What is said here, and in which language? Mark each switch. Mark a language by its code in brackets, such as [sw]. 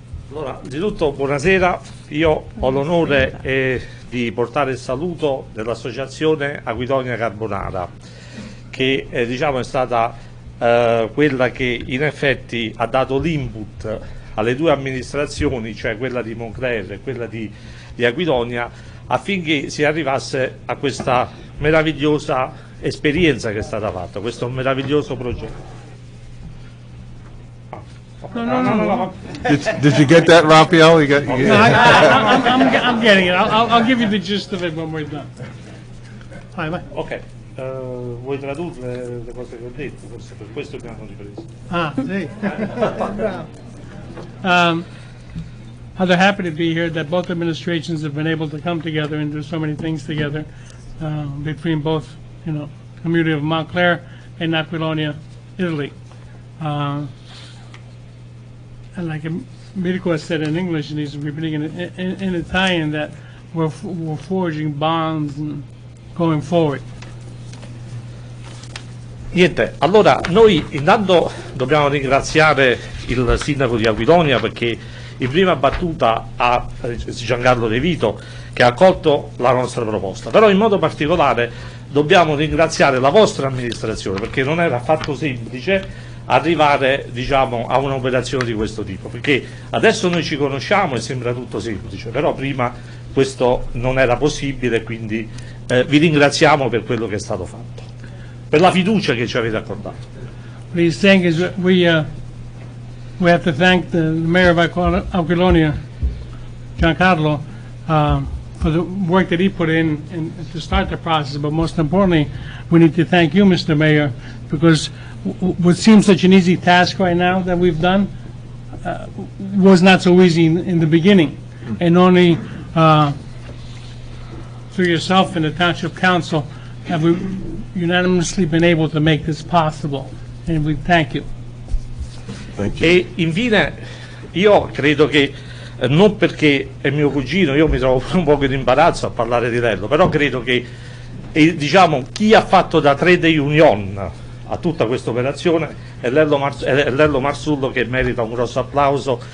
[it] Allora, anzitutto buonasera. Io ho l'onore di portare il saluto dell'associazione Aquilonia Carbonara, che diciamo è stata quella che in effetti ha dato l'input alle due amministrazioni, cioè quella di Montclair e quella di Aquilonia, affinché si arrivasse a questa meravigliosa esperienza che è stata fatta, questo meraviglioso progetto. [en] No. Did you get that, Raffaele? You got, No, I'm getting it. I'll give you the gist of it when we're done. [it] Vai. Ok, vuoi tradurre le cose che ho detto? Forse per questo mi hanno ripreso. Ah, sì. [en] They're happy to be here, that both administrations have been able to come together and do so many things together between both, community of Montclair and Aquilonia, Italy. And like Vito has said in English, and he's repeating in Italian, that we're forging bonds and going forward. [it] Niente, allora noi intanto dobbiamo ringraziare il sindaco di Aquilonia perché in prima battuta a Giancarlo De Vito che ha accolto la nostra proposta, però in modo particolare dobbiamo ringraziare la vostra amministrazione, perché non era affatto semplice arrivare, diciamo, a un'operazione di questo tipo, perché adesso noi ci conosciamo e sembra tutto semplice, però prima questo non era possibile, quindi vi ringraziamo per quello che è stato fatto, per la fiducia che ci avete accordato. [en] What he's saying is that we have to thank the mayor of Aquilonia, Giancarlo, for the work that he put in to start the process. But most importantly, we need to thank you, Mr. Mayor, because what seems such an easy task right now that we've done was not so easy in the beginning. And only through yourself and the Township Council have we unanimously been able to make this possible. And we thank you. Thank you. [it] E infine io credo che non perché è mio cugino, io mi trovo un po' in imbarazzo a parlare di Lello, però credo che diciamo, chi ha fatto da trade union a tutta questa operazione è Lello Marzullo, che merita un grosso applauso.